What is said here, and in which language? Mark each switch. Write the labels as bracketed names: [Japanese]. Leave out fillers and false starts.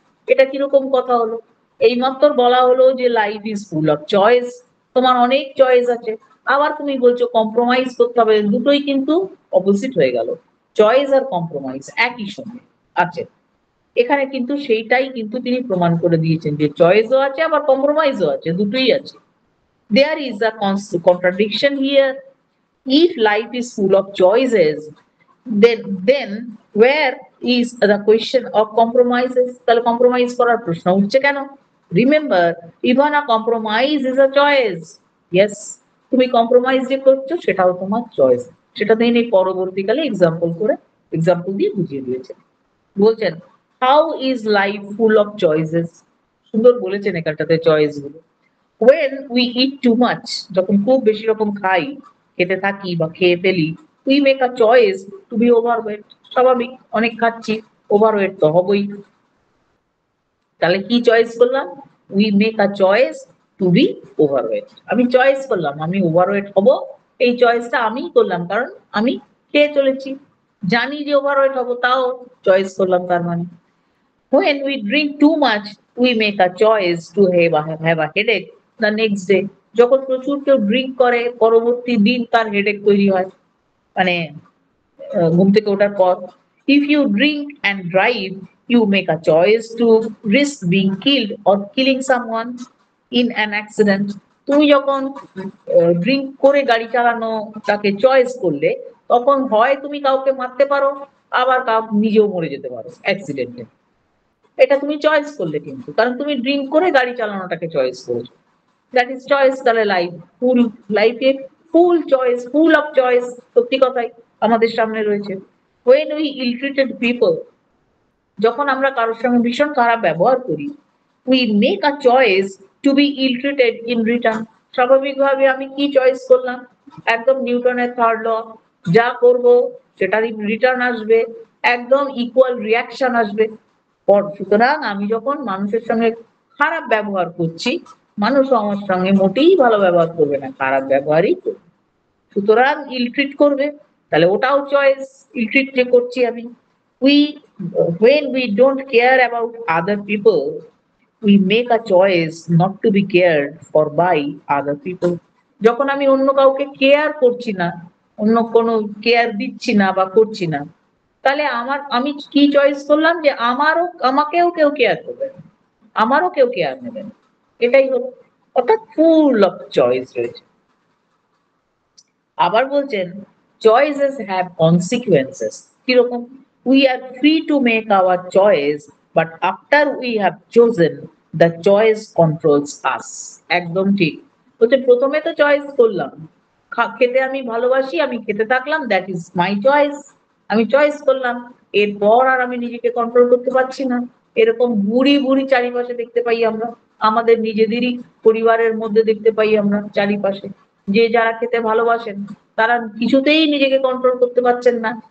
[Bangla] এটা কিরকম কথা হলো? এইমাত্র বলা হলো যে [English] life is full of choice, [Bangla] তোমার অনেক চয়েস আছে, আবার তুমি বলছো কম্প্রোমাইজ করতে হবে। দুটোই কিন্তু অপোজিট হয়ে গেল, চয়েস আর কম্প্রোমাইজ একই সঙ্গে আছে। এখানে কিন্তু সেইটাই কিন্তু তিনি প্রমাণ করে দিয়েছেন যে চয়েসও আছে আবার কম্প্রোমাইজও আছে, দুটোই আছে। [English] There is a contradiction here. If life is full of choices, then where is the question of compromises? [Bangla] তাহলে কম্প্রোমাইজ করার প্রশ্ন উঠছে কেন? [English] Remember, even a compromise is a choice. [Bangla] Yes, তুমি কম্প্রোমাইজ যে করছো সেটাও তোমার চয়েস। সেটা তিনি পরবর্তীকালে এক্সাম্পল দিয়ে বুঝিয়ে দিয়েছেন। বলছেন, [English] How is life full of choices? [Bangla] সুন্দর বলেছেন এখানটাতে চয়েস গুলো। [English] when we eat too much, [Bangla] যখন খুব বেশি রকম খাই, খেতে থাকি বা খেয়ে ফেলি, [English] we make a choice to be overweight। [Bangla] স্বাভাবিক, অনেক খাচ্ছি, ওভারওয়েট তো হবই। তাহলে কি চয়েস করলাম? [English] we make a choice to be overweight। [Bangla] আমি চয়েস করলাম আমি ওভারওয়েট হব, এই চয়েসটা আমিই করলাম, কারণ আমি খেয়ে চলেছি, জানি যে ওভারওয়েট হব, তাও চয়েস করলাম। তার মানে [English] when we drink too much, we make a choice to have a headache the next day। [Bangla] যখন প্রচুর কেউ ড্রিঙ্ক করে, পরবর্তী দিন তার হেডেক তৈরি হয়, মানে ঘুম থেকে ওঠার পর। [English] if you drink and drive, you make a choice to risk being killed or killing someone in an accident। [Bangla] তুমি যখন ড্রিঙ্ক করে গাড়ি চালানো তাকে চয়েস করলে, তখন হয় তুমি কাউকে মারতে পারো, আবার নিজেও মরে যেতে পারো অ্যাক্সিডেন্টে। এটা তুমি চয়েস করলে কিন্তু, কারণ তুমি ড্রিঙ্ক করে গাড়ি চালানোটাকে চয়েস করেছো। [English] That is choice. [Bangla] তাহলে লাইফে ফুল চয়েস, ফুল অফ চয়েস, সত্যি কথাই আমাদের সামনে রয়েছে। [English] when we ill treated people, [Bangla] যখন আমরা কারোর সঙ্গে ভীষণ খারাপ ব্যবহার করি, [English] we make a choice to be ill treated in return। [Bangla] স্বাভাবিকভাবে আমি কি চয়েস করলাম? একদম নিউটনের থার্ড ল, যা করব সেটারই রিটার্ন আসবে, একদম ইকুয়াল রিয়াকশন আসবে। সুতরাং আমি যখন মানুষের সঙ্গে খারাপ ব্যবহার করছি, মানুষও আমার সঙ্গে মোটেই ভালো ব্যবহার করবে না, খারাপ ব্যবহারই করবে। সুতরাং ইল ট্রিট করবে, তাহলে ওটাও চয়েস। ইল ট্রিট যে করছি আমি, [English] we when we don't care about other people, we make a choice not to be cared for by other people. [Bangla] যখন আমি অন্য কাউকে কেয়ার করছি না, অন্য কোনো কেয়ার দিচ্ছি না বা করছি না, তাহলে আমি কি চয়েস করলাম যে আমাকেও কেউ কেয়ার করবে না, আমারও কেউ কেয়ার নেবে না, এটাই হলো। অর্থাৎ ফুল অফ চয়েস রয়েছে। আবার বলছেন [English] choices have consequences। [Bangla] কিরকম? [English] we are free to make our choice, but after we have chosen, the choice controls us। [Bangla] একদম ঠিক বলছে, প্রথমে তো চয়েস করলাম, খেতে আমি ভালোবাসি, আমি খেতে থাকলাম, [English] that is my choice, [Bangla] আমি চয়েস করলাম। এরপর আর আমি নিজেকে কন্ট্রোল করতে পারছি না। এরকম বুড়ি বুড়ি চারিপাশে দেখতে পাই আমরা, আমাদের নিজেদেরই পরিবারের মধ্যে দেখতে পাই আমরা চারিপাশে, যে যারা খেতে ভালোবাসেন তারা কিছুতেই নিজেকে কন্ট্রোল করতে পারছেন না।